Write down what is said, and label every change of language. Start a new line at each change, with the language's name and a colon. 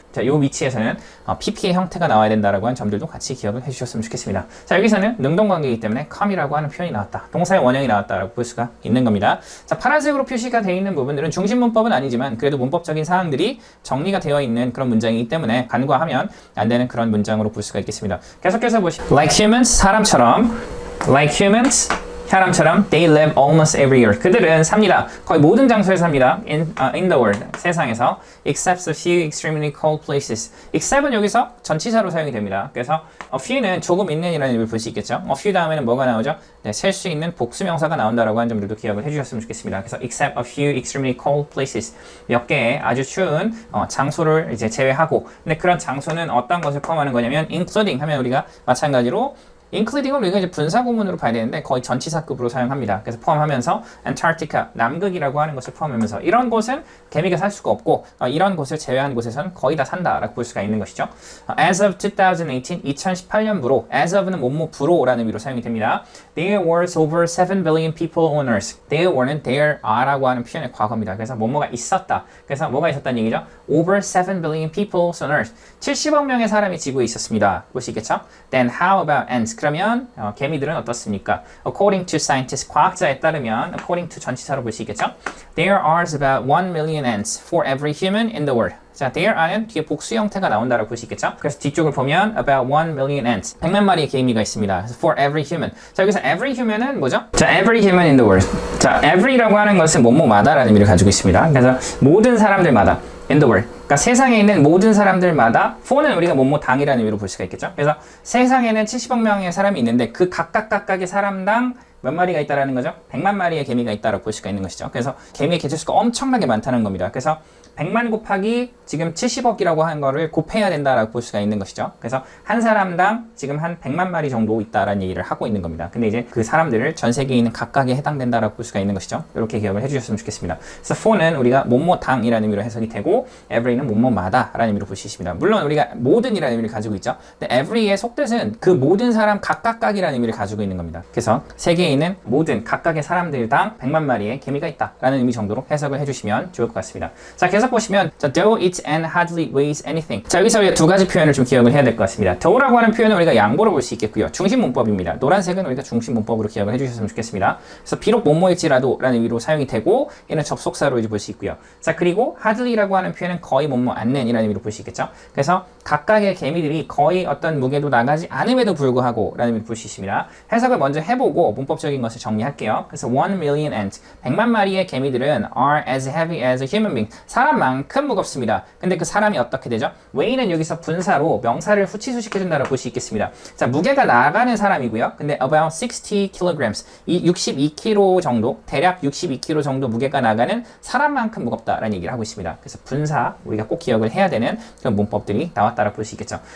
Korean: 자, 이 위치에서는 PP의 형태가 나와야 된다라고 하는 점들도 같이 기억을 해주셨으면 좋겠습니다. 자, 여기서는 능동관계이기 때문에 come이라고 하는 표현이 나왔다. 동사의 원형이 나왔다라고 볼 수가 있는 겁니다. 자, 파란색으로 표시가 되어 있는 부분들은 중심 문법은 아니지만 그래도 문법적인 사항들이 정리가 되어 있는 그런 문장이기 때문에 간과하면 안 되는 그런 문장으로 볼 수가 있겠습니다. 계속해서 보시면
English: like humans,
Korean: 사람처럼
English: like humans, 사람처럼 they live almost everywhere.
Korean: 그들은 삽니다. 거의 모든 장소에 삽니다.
English: in the world,
Korean: 세상에서
English: except a few extremely cold places.
Korean: except은 여기서 전치사로 사용이 됩니다. 그래서 a few는 조금 있는이라는 의미를 볼 수 있겠죠. a few 다음에는 뭐가 나오죠? 네, 셀 수 있는 복수명사가 나온다라고 하는 점들도 기억을 해주셨으면 좋겠습니다.
English: 그래서 except a few extremely cold places.
Korean: 몇 개의 아주 추운 장소를 이제 제외하고, 근데 그런 장소는 어떤 것을 포함하는 거냐면 including 하면 우리가 마찬가지로 including을 우리가 이제 분사구문으로 봐야 되는데 거의 전치사급으로 사용합니다. 그래서 포함하면서 Antarctica, 남극이라고 하는 것을 포함하면서 이런 곳은 개미가 살 수가 없고 이런 곳을 제외한 곳에서는 거의 다 산다라고 볼 수가 있는 것이죠.
English: As of 2018,
Korean: 2018년부로 as of는 뭐뭐부로라는 의미로 사용이 됩니다.
English: There were over 7 billion people on Earth.
Korean: There were는 there are라고 하는 표현의 과거입니다. 그래서 뭐뭐가 있었다. 그래서 뭐가 있었다는 얘기죠?
English: Over 7 billion people on Earth.
Korean: 70억 명의 사람이 지구에 있었습니다. 볼 수 있겠죠?
English: Then how about ants?
Korean: 그러면 개미들은 어떻습니까?
English: According to scientists,
Korean: 과학자에 따르면 according to 전치사로 볼 수 있겠죠?
English: There are about 1 million ants for every human in the world.
Korean: 자, there are는 뒤에 복수 형태가 나온다라고 볼 수 있겠죠? 그래서 뒤쪽을 보면
English: about 1 million ants.
Korean: 100만 마리의 개미가 있습니다. 그래서
English: for every human.
Korean: 자, 여기서 every human은 뭐죠?
English: 자, every human in the world.
Korean: 자, every라고 하는 것은 뭐뭐마다라는 의미를 가지고 있습니다. 그래서 모든 사람들마다
English: in the world.
Korean: 그러니까 세상에 있는 모든 사람들마다 for는 우리가 뭐뭐당이라는 의미로 볼 수가 있겠죠? 그래서 세상에는 70억 명의 사람이 있는데 그 각각의 사람당 몇 마리가 있다라는 거죠? 100만 마리의 개미가 있다라고 볼 수가 있는 것이죠. 그래서 개미의 개체수가 엄청나게 많다는 겁니다. 그래서 100만 곱하기 지금 70억이라고 하는 거를 곱해야 된다라고 볼 수가 있는 것이죠. 그래서 한 사람당 지금 한 100만 마리 정도 있다라는 얘기를 하고 있는 겁니다. 근데 이제 그 사람들을 전 세계에 있는 각각에 해당된다라고 볼 수가 있는 것이죠. 이렇게 기억을 해주셨으면 좋겠습니다. 그래서 for는 우리가 뭐뭐당이라는 의미로 해석이 되고 every는 뭐뭐마다라는 의미로 볼 수 있습니다. 물론 우리가 모든이라는 의미를 가지고 있죠. 근데 every의 속뜻은 그 모든 사람 각각이라는 의미를 가지고 있는 겁니다. 그래서 세계에 있는 모든 각각의 사람들당 100만 마리의 개미가 있다라는 의미 정도로 해석을 해주시면 좋을 것 같습니다.
English: 자,
Korean: 계속 보시면
English: though it and hardly weighs anything.
Korean: 자, 여기서 우리가 두 가지 표현을 좀 기억을 해야 될 것 같습니다. though라고 하는 표현은 우리가 양보로 볼 수 있겠고요. 중심 문법입니다. 노란색은 우리가 중심 문법으로 기억을 해주셨으면 좋겠습니다. 그래서 비록 뭐뭐일지라도 라는 의미로 사용이 되고 얘는 접속사로 이제 볼 수 있고요. 자, 그리고 hardly라고 하는 표현은 거의 뭐뭐 않는 이라는 의미로 볼 수 있겠죠. 그래서 각각의 개미들이 거의 어떤 무게도 나가지 않음에도 불구하고 라는 의미로 볼 수 있습니다. 해석을 먼저 해보고 문법적인 것을 정리할게요. 그래서
English: 1 million ants,
Korean: 100만 마리의 개미들은
English: are as heavy as a human being.
Korean: 사람만큼 무겁습니다. 근데 그 사람이 어떻게 되죠? weigh는 여기서 분사로 명사를 후치수식해준다고 볼 수 있겠습니다. 자, 무게가 나가는 사람이고요. 근데
English: about 60 kilograms,
Korean: 이 62kg 정도, 대략 62kg 정도 무게가 나가는 사람만큼 무겁다라는 얘기를 하고 있습니다. 그래서 분사, 우리가 꼭 기억을 해야 되는 그런 문법들이 나왔다라고 볼 수 있겠죠.